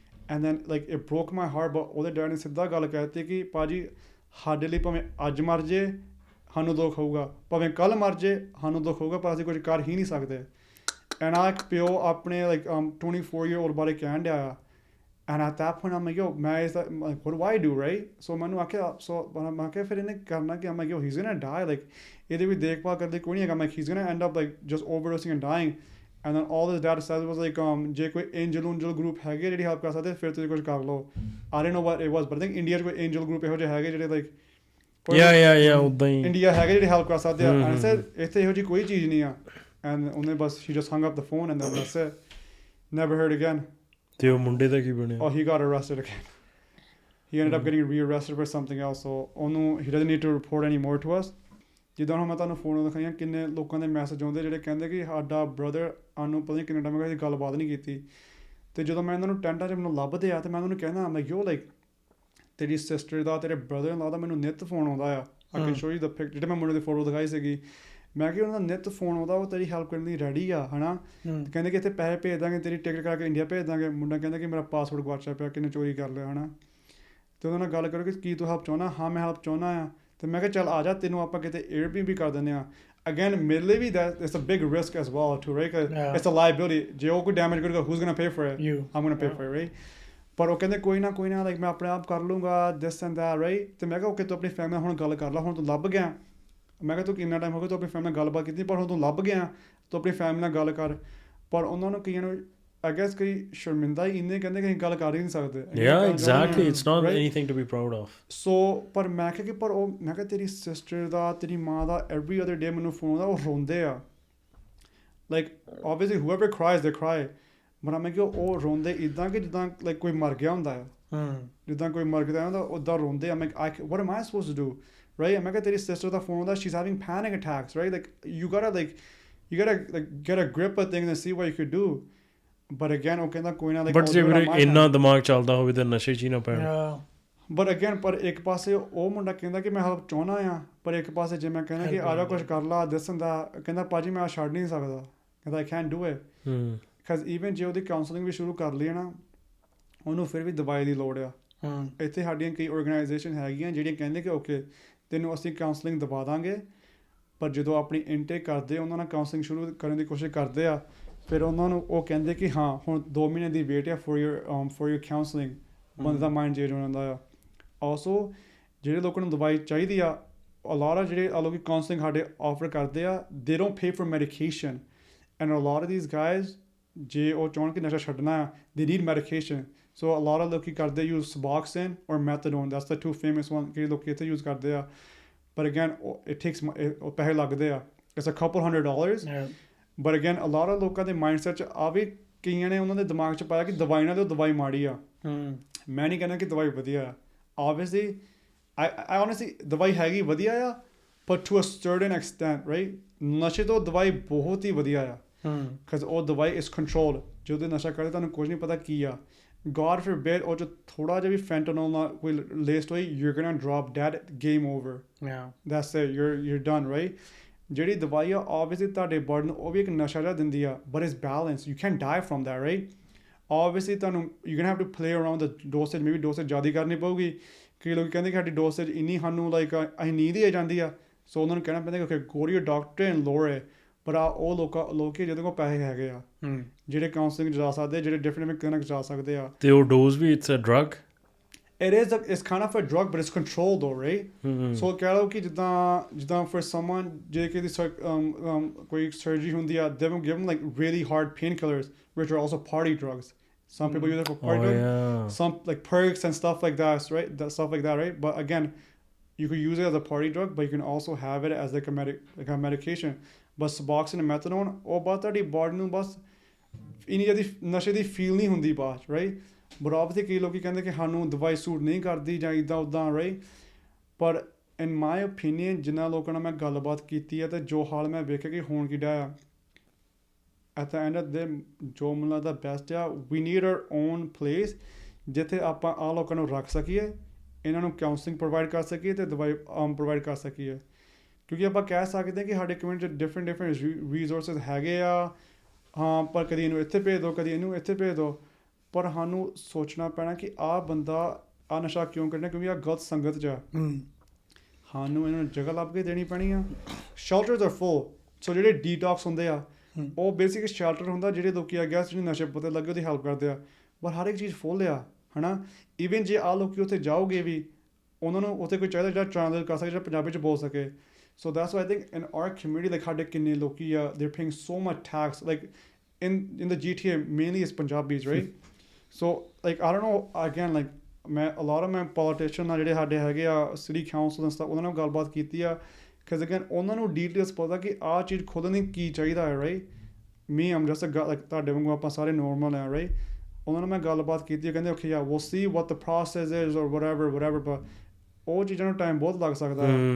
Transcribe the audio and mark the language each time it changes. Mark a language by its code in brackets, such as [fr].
[en] And then like it broke my heart. [pa] But ਉਹਦੇ dad ਨੇ ਸਿੱਧਾ ਗੱਲ ਕਹਿ ਦਿੱਤੀ ਕਿ ਭਾਅ ਜੀ ਸਾਡੇ ਲਈ ਭਾਵੇਂ ਅੱਜ ਮਰ ਜੇ ਸਾਨੂੰ ਦੁੱਖ ਹੋਊਗਾ, ਭਾਵੇਂ ਕੱਲ੍ਹ ਮਰ ਜੇ ਸਾਨੂੰ ਦੁੱਖ ਹੋਊਗਾ, ਪਰ ਅਸੀਂ ਕੁਝ ਕਰ ਹੀ ਨਹੀਂ ਸਕਦੇ. ਐਂਡ ਆ ਇੱਕ ਪਿਓ ਆਪਣੇ ਲਾਈਕ 24 year old ਬਾਰੇ ਕਹਿਣ ਡਿਆ ਆ. [en] And at that point, I'm like, yo, what do I do, right? [pa] So ਮੈਨੂੰ ਆਖਿਆ, ਮੈਂ ਕਿਹਾ ਫਿਰ ਇਹਨੇ ਕਰਨਾ ਕਿ [en] I'm like, yo, he's gonna die, like [pa] ਇਹਦੀ ਵੀ ਦੇਖਭਾਲ ਕਰਦੇ ਕੋਈ ਨਹੀਂ ਹੈਗਾ. [en] I'm like, he's gonna end up like just overdosing and dying. And then all his dad said was like, [pa] ਜੇ ਕੋਈ angel group ਹੈਗੇ ਜਿਹੜੀ ਹੈਲਪ ਕਰ ਸਕਦੇ ਫਿਰ ਤੁਸੀਂ ਕੁਝ ਕਰ ਲਓ. [en] I don't know what it was, but I think India [pa] 'ਚ ਕੋਈ angel group ਇਹੋ ਜਿਹੇ ਹੈਗੇ ਜਿਹੜੇ [en] like [pa] ਉੱਦਾਂ ਹੀ ਇੰਡੀਆ ਹੈਗੇ ਜਿਹੜੇ ਹੈਲਪ ਕਰ ਸਕਦੇ ਆ. [en] And I said, [pa] ਇੱਥੇ ਇਹੋ ਜਿਹੀ ਕੋਈ ਚੀਜ਼ ਨਹੀਂ ਆ. [en] And [pa] ਉਹਨੇ ਬਸ [en] she just hung up the phone and then that's it. Never heard again. [pa] ਅਤੇ ਉਹ ਮੁੰਡੇ ਦਾ ਕੀ ਬਣਿਆ? [en] Oh, he got arrested again. He ended up getting rearrested for something else. So [pa] ਉਹਨੂੰ [en] he doesn't need to report any more to us. [pa] ਜਿੱਦਾਂ ਹੁਣ ਮੈਂ ਤੁਹਾਨੂੰ phone ਦਿਖਾਈਆਂ, ਕਿੰਨੇ ਲੋਕਾਂ ਦੇ ਮੈਸੇਜ ਆਉਂਦੇ ਜਿਹੜੇ ਕਹਿੰਦੇ ਕਿ ਸਾਡਾ ਬ੍ਰਦਰ ਸਾਨੂੰ ਪਤਾ ਨਹੀਂ ਕਿੰਨੇ ਟਾਈਮ ਅਸੀਂ ਗੱਲਬਾਤ ਨਹੀਂ ਕੀਤੀ. ਅਤੇ ਜਦੋਂ ਮੈਂ ਇਹਨਾਂ ਨੂੰ ਟੈਂਟਾਂ 'ਚ ਮੈਨੂੰ ਲੱਭਦੇ ਆ, ਅਤੇ ਮੈਂ ਉਹਨਾਂ ਨੂੰ ਕਹਿੰਦਾ ਮੈਂ ਯੋ ਲਾਈਕ ਤੇਰੀ ਸਿਸਟਰ ਦਾ ਤੇਰੇ ਬ੍ਰਦਰ ਇਨ ਲਾ ਦਾ ਮੈਨੂੰ ਨਿੱਤ ਫੋਨ ਆਉਂਦਾ ਆ. [en] I can show you the pic, [pa] ਜਿਹੜੇ ਮੈਂ ਮੁੰਡੇ ਦੀ ਫੋਟੋ ਦਿਖਾਈ ਸੀਗੀ. ਮੈਂ ਕਿਹਾ ਉਹਨਾਂ ਦਾ ਨਿੱਤ ਫੋਨ ਆਉਂਦਾ, ਉਹ ਤੇਰੀ ਹੈਲਪ ਕਰਨ ਲਈ ਰੈਡੀ ਆ ਹੈ ਨਾ. ਕਹਿੰਦੇ ਕਿ ਇੱਥੇ ਪੈਸੇ ਭੇਜ ਦਾਂਗੇ, ਤੇਰੀ ਟਿਕਟ ਕਰਾ ਕੇ ਇੰਡੀਆ ਭੇਜ ਦਾਂਗੇ. ਮੁੰਡਾ ਕਹਿੰਦਾ ਕਿ ਮੇਰਾ ਪਾਸਪੋਰਟ ਗਵਾਚਿਆ ਪਿਆ, ਕਿੰਨੇ ਚੋਰੀ ਕਰ ਲਿਆ ਹੈ ਨਾ. ਤੇ ਉਹਨਾਂ ਨਾਲ ਗੱਲ ਕਰੋ ਕਿ ਕੀ ਤੂੰ ਹੈਲਪ ਚਾਹੁੰਦਾ? ਹਾਂ ਮੈਂ ਹੈਲਪ ਚਾਹੁੰਦਾ ਆ। ਤੇ ਮੈਂ ਕਿਹਾ ਚੱਲ ਆ ਜਾ, ਤੈਨੂੰ ਆਪਾਂ ਕਿਤੇ Airbnb ਕਰ ਦਿੰਦੇ ਆ। [en] Again, [pa] ਮੇਰੇ ਲਈ ਵੀ [en] that it's a big risk as well too, right? 'Cause Yeah. it's a liability. [pa] ਜੇ ਉਹ ਕੋਈ damage ਕਰੇਗਾ, [en] who's gonna pay for it? You. I'm gonna pay Yeah. for it, right? [pa] ਪਰ ਉਹ ਕਹਿੰਦੇ ਕੋਈ ਨਾ like ਮੈਂ ਆਪਣੇ ਆਪ ਕਰ ਲੂੰਗਾ [en] this and that, right? [pa] ਤੇ ਮੈਂ ਕਿਹਾ ਓਕੇ ਤੂੰ ਆਪਣੀ ਫੈਮਿਲੀ ਨਾਲ ਹੁਣ ਗੱਲ ਕਰ ਲਾ, ਹੁਣ ਤੂੰ ਲੱਭ ਗਿਆ। ਮੈਂ ਕਿਹਾ ਤੂੰ ਕਿੰਨਾ ਟਾਈਮ ਹੋ ਗਿਆ ਤੂੰ ਆਪਣੀ ਫੈਮਿਲੀ ਨਾਲ ਗੱਲਬਾਤ ਕੀਤੀ, ਪਰ ਹੁਣ ਤੂੰ ਲੱਭ ਗਿਆ, ਤੂੰ ਆਪਣੀ ਫੈਮਿਲੀ ਨਾਲ ਗੱਲ ਕਰ। ਪਰ ਉਹਨਾਂ ਨੂੰ ਕਈਆਂ ਨੂੰ [en] I guess [pa] ਕਈ ਸ਼ਰਮਿੰਦਾ ਹੀ ਇੰਨੇ ਕਹਿੰਦੇ ਕਿ ਅਸੀਂ ਗੱਲ ਕਰ ਹੀ ਨਹੀਂ ਸਕਦੇ। [en] Yeah, exactly. It's not right? anything to be proud of. [pa] So ਪਰ ਮੈਂ ਕਿਹਾ ਕਿ ਪਰ ਉਹ ਮੈਂ ਕਿਹਾ ਤੇਰੀ ਸਿਸਟਰ ਦਾ, ਤੇਰੀ ਮਾਂ ਦਾ [en] every other day [pa] ਮੈਨੂੰ ਫੋਨ ਆਉਂਦਾ, ਉਹ ਰੋਂਦੇ ਆ। [en] Like obviously whoever cries they cry, but [pa] ਮੈਂ ਕਿਹਾ ਉਹ ਰੋਂਦੇ ਇੱਦਾਂ ਕਿ ਜਿੱਦਾਂ like ਕੋਈ ਮਰ ਗਿਆ ਹੁੰਦਾ ਆ। ਜਿੱਦਾਂ ਕੋਈ ਮਰ ਗਿਆ ਹੁੰਦਾ ਉੱਦਾਂ ਰੋਂਦੇ ਆ। [en] What am I supposed to do, right? [pa] ਮੈਂ ਕਿਹਾ ਤੇਰੀ ਸਿਸਟਰ ਦਾ ਫੋਨ ਆਉਂਦਾ, [en] she's having panic attacks, right? Like you gotta get a grip of things and see what you could do. [pa] But again ਉਹ ਕਹਿੰਦਾ ਕੋਈ ਨਾ like But ਜੇ ਵੀਰੇ ਇੰਨਾ ਦਿਮਾਗ ਚੱਲਦਾ ਹੋਵੇ ਤਾਂ ਨਸ਼ੇ 'ਚ ਹੀ ਨਾ ਪੈਣ। But again ਪਰ ਇੱਕ ਪਾਸੇ ਉਹ ਮੁੰਡਾ ਕਹਿੰਦਾ ਕਿ ਮੈਂ ਹੈਲਪ ਚਾਹੁੰਦਾ ਆ, ਪਰ ਇੱਕ ਪਾਸੇ ਜੇ ਮੈਂ ਕਹਿੰਦਾ ਕਿ ਆ ਜਾ ਕੁਛ ਕਰ ਲਾ ਦਿਸਣ ਦਾ, ਕਹਿੰਦਾ ਭਾਜੀ ਮੈਂ ਛੱਡ ਨਹੀਂ ਸਕਦਾ, ਕਹਿੰਦਾ [en] I can't do it. [pa] Because even ਜੇ ਉਹਦੀ ਕਾਉਂਸਲਿੰਗ ਵੀ ਸ਼ੁਰੂ ਕਰ ਲਈ ਨਾ, ਉਹਨੂੰ ਫਿਰ ਵੀ ਦਵਾਈ ਦੀ ਲੋੜ ਆ। ਇੱਥੇ ਸਾਡੀਆਂ ਕਈ ਆਰਗੇਨਾਈਜੇਸ਼ਨ ਹੈਗੀਆਂ ਜਿਹੜੀਆਂ ਕਹਿੰਦੇ ਕਿ ਓਕੇ ਤੈਨੂੰ ਅਸੀਂ ਕਾਉਂਸਲਿੰਗ ਦਵਾ ਦਾਂਗੇ, ਪਰ ਜਦੋਂ ਆਪਣੀ ਇਨਟੇਕ ਕਰਦੇ ਉਹਨਾਂ ਨਾਲ ਕਾਉਂਸਲਿੰਗ ਸ਼ੁਰੂ ਕਰਨ ਦੀ ਕੋਸ਼ਿਸ਼ ਕਰਦੇ ਆ, ਫਿਰ ਉਹਨਾਂ ਨੂੰ ਉਹ ਕਹਿੰਦੇ ਕਿ ਹਾਂ ਹੁਣ 2 ਮਹੀਨੇ ਦੀ ਵੇਟ ਆ [en] for your counseling। [pa] ਬੰਦੇ ਦਾ ਮਾਈਂਡ ਚੇਂਜ ਹੋ ਜਾਂਦਾ ਆ। ਆਲਸੋ ਜਿਹੜੇ ਲੋਕਾਂ ਨੂੰ ਦਵਾਈ ਚਾਹੀਦੀ ਆ, a lot of ਜਿਹੜੇ ਲੋਕੀ ਕਾਉਂਸਲਿੰਗ ਸਾਡੇ ਆਫਰ ਕਰਦੇ ਆ, [en] they don't pay for medication, and a lot of these guys [pa] ਜੇ ਉਹ ਚਾਹੁਣ ਕਿ ਨਸ਼ਾ ਛੱਡਣਾ ਆ, [en] they need medication. So a lot of [pa] ਲੋਕੀ ਕਰਦੇ [en] use Suboxone or Methadone, that's the two famous ones [pa] ਕਿ ਲੋਕੀ ਇੱਥੇ use ਕਰਦੇ ਆ। [en] But again it takes [pa] ਉਹ ਪੈਸੇ ਲੱਗਦੇ ਆ, [en] it's a couple $100. [pa] But again a lot of ਲੋਕਾਂ ਦੇ ਮਾਈਂਡਸੈਟ 'ਚ ਆ ਵੀ ਕਈਆਂ ਨੇ ਉਹਨਾਂ ਦੇ ਦਿਮਾਗ 'ਚ ਪਾਇਆ ਕਿ ਦਵਾਈ ਨਾਲ ਤੇ ਉਹ ਦਵਾਈ ਮਾੜੀ ਆ। ਮੈਂ ਨਹੀਂ ਕਹਿੰਦਾ ਕਿ ਦਵਾਈ ਵਧੀਆ ਆ। [en] Obviously I honestly [pa] ਦਵਾਈ ਹੈਗੀ ਵਧੀਆ ਆ, [en] but to a certain extent, right? [pa] ਨਸ਼ੇ ਤੋਂ ਦਵਾਈ ਬਹੁਤ ਹੀ ਵਧੀਆ ਆ। Because ਉਹ ਦਵਾਈ is controlled। ਜਦੋਂ ਨਸ਼ਾ ਕਰਦੇ ਤੁਹਾਨੂੰ ਕੁਝ ਨਹੀਂ ਪਤਾ ਕੀ ਆ। God forbid ਉਹ 'ਚ ਥੋੜਾ ਜਿਹਾ ਵੀ fentanyl ਨਾਲ ਕੋਈ laced ਹੋਈ, [en] you're gonna drop dead, game over. That's it, you're done, right? [pa] ਜਿਹੜੀ ਦਵਾਈ ਆ obviously ਤੁਹਾਡੇ ਬਰਡਨ ਉਹ ਵੀ ਇੱਕ ਨਸ਼ਾ ਜਿਹਾ ਦਿੰਦੀ ਆ, [en] but it's balanced, you can't die from that, right? Obviously ਤੁਹਾਨੂੰ you're gonna have to play around the dosage, maybe dosage [pa] ਜ਼ਿਆਦਾ ਕਰਨੀ ਪਊਗੀ। ਕਈ ਲੋਕ ਕਹਿੰਦੇ ਕਿ ਸਾਡੀ ਡੋਸੇਜ ਇੰਨੀ ਸਾਨੂੰ ਲਾਈਕ ਅਸੀਂ ਨੀਂਦ ਹੀ ਆ ਜਾਂਦੀ ਆ, ਸੋ ਉਹਨਾਂ ਨੂੰ ਕਹਿਣਾ ਪੈਂਦਾ ਕਿ [en] Okay go to your doctor and lower it. [pa] ਪਰ ਉਹ ਲੋਕ ਜਿਹਦੇ ਕੋਲ ਪੈਸੇ ਹੈਗੇ ਆ, ਜਿਹੜੇ ਕਾਉਂਸਲਿੰਗ ਜਾ ਸਕਦੇ, ਜਿਹੜੇ ਡਿਫਰੈਂਟ ਕਲੀਨਿਕ ਜਾ ਸਕਦੇ ਆ। ਤੇ ਉਹ dose we [en] It's a drug. It's kind of a drug, but it's controlled though, right? So [pa] ਕਹਿ ਲਓ ਕਿ ਜਿੱਦਾਂ [en] for someone [pa] ਜੇ ਕਿ ਕੋਈ surgery ਹੁੰਦੀ ਆ, [en] they will give them like really hard painkillers, which are also party drugs. Some people use it for party drugs. Yeah. Some like perks and stuff like that, right? Stuff like that, right? But again, you could use it as a party drug, but you can also have it as like a medication. [pa] But Suboxone and Methadone, ਉਹ ਬਾਅਦ ਤੁਹਾਡੀ body ਨੂੰ ਬਸ ਇੰਨੀ ਜ਼ਿਆਦਾ ਨਸ਼ੇ ਦੀ feel ਨਹੀਂ ਹੁੰਦੀ ਬਾਅਦ, right? But obviously ਕਈ ਲੋਕੀ ਕਹਿੰਦੇ ਕਿ ਸਾਨੂੰ ਦਵਾਈ ਸੂਟ ਨਹੀਂ ਕਰਦੀ ਜਾਂ ਇੱਦਾਂ ਉੱਦਾਂ, right? ਪਰ [en] in my opinion [pa] ਜਿਨ੍ਹਾਂ ਲੋਕਾਂ ਨਾਲ ਮੈਂ ਗੱਲਬਾਤ ਕੀਤੀ ਹੈ ਤੇ ਜੋ ਹਾਲ ਮੈਂ ਵੇਖਿਆ ਕਿ ਹੋਣ ਕੀ ਡਿਆ ਆ, [en] at the end of the day [pa] ਜੋ ਮੈਨੂੰ ਲੱਗਦਾ ਬੈਸਟ ਆ, [en] we need our own place [pa] ਜਿੱਥੇ ਆਪਾਂ ਆਹ ਲੋਕਾਂ ਨੂੰ ਰੱਖ ਸਕੀਏ, ਇਹਨਾਂ ਨੂੰ ਕਾਉਂਸਲਿੰਗ ਪ੍ਰੋਵਾਈਡ ਕਰ ਸਕੀਏ ਤੇ ਦਵਾਈ ਪ੍ਰੋਵਾਈਡ ਕਰ ਸਕੀਏ। ਕਿਉਂਕਿ ਆਪਾਂ ਕਹਿ ਸਕਦੇ ਹਾਂ ਕਿ ਸਾਡੇ ਕਮਿਊਨਿਟੀ 'ਚ ਡਿਫਰੈਂਟ ਰਿਸੋਰਸਿਸ ਹੈਗੇ ਆ, ਹਾਂ, ਪਰ ਕਦੀ ਇਹਨੂੰ ਇੱਥੇ ਭੇਜ ਦਿਓ, ਕਦੀ ਇਹਨੂੰ ਇੱਥੇ ਭੇਜ ਦਿਓ। ਪਰ ਸਾਨੂੰ ਸੋਚਣਾ ਪੈਣਾ ਕਿ ਆਹ ਬੰਦਾ ਆਹ ਨਸ਼ਾ ਕਿਉਂ ਕਰਨਾ, ਕਿਉਂਕਿ ਆਹ ਗਲਤ ਸੰਗਤ 'ਚ ਆ। ਸਾਨੂੰ ਇਹਨਾਂ ਨੂੰ ਜਗ੍ਹਾ ਲੱਭ ਕੇ ਦੇਣੀ ਪੈਣੀ ਆ। [en] shelters are full, [pa] ਸੋ ਜਿਹੜੇ ਡੀਟੌਕਸ ਹੁੰਦੇ ਆ ਉਹ ਬੇਸਿਕ ਸ਼ੈਲਟਰ ਹੁੰਦਾ, ਜਿਹੜੇ ਲੋਕੀ ਆ ਗੈਸ ਜਿਹੜੇ ਨਸ਼ੇ ਪਤੇ ਲੱਗੇ ਉਹਦੀ ਹੈਲਪ ਕਰਦੇ ਆ। ਪਰ ਹਰ ਇੱਕ ਚੀਜ਼ ਫੁੱਲ ਆ, ਹੈ ਨਾ? ਈਵਨ ਜੇ ਆਹ ਲੋਕੀ ਉੱਥੇ ਜਾਓਗੇ ਵੀ, ਉਹਨਾਂ ਨੂੰ ਉੱਥੇ ਕੋਈ ਚਾਹੀਦਾ ਜਿਹੜਾ ਟ੍ਰਾਂਸਲੇਟ ਕਰ ਸਕੇ, ਜਿਹੜਾ ਪੰਜਾਬੀ 'ਚ ਬੋਲ ਸਕੇ। [en] So that's why I think in our community, like [pa] ਸਾਡੇ ਕਿੰਨੇ ਲੋਕੀ ਆ, [en] they're paying so much tax. Like in the GTA, mainly it's Punjabis, right? So like I don't know, again, like ਮੈਂ a lot of my politicians [pa] ਨਾਲ ਜਿਹੜੇ ਸਾਡੇ ਹੈਗੇ ਆ [en] city council and stuff, [pa] ਉਹਨਾਂ ਨਾਲ ਗੱਲਬਾਤ ਕੀਤੀ ਆ। Because again ਉਹਨਾਂ ਨੂੰ ਡੀਟੇਲਸ ਪਤਾ ਕਿ ਆਹ ਚੀਜ਼ ਖੁਦ ਨਹੀਂ ਕੀ ਚਾਹੀਦਾ ਹੈ, right? [en] Me, I'm just a guy, like [pa] ਤੁਹਾਡੇ ਵਾਂਗੂ ਆਪਾਂ ਸਾਰੇ normal ਆ, [en] right? [pa] ਉਹਨਾਂ ਨਾਲ ਮੈਂ ਗੱਲਬਾਤ ਕੀਤੀ, ਕਹਿੰਦੇ [en] okay yeah, we'll see what the process is or whatever, [pa] but ਉਹ ਚੀਜ਼ਾਂ ਨੂੰ ਟਾਈਮ ਬਹੁਤ ਲੱਗ ਸਕਦਾ ਹੈ।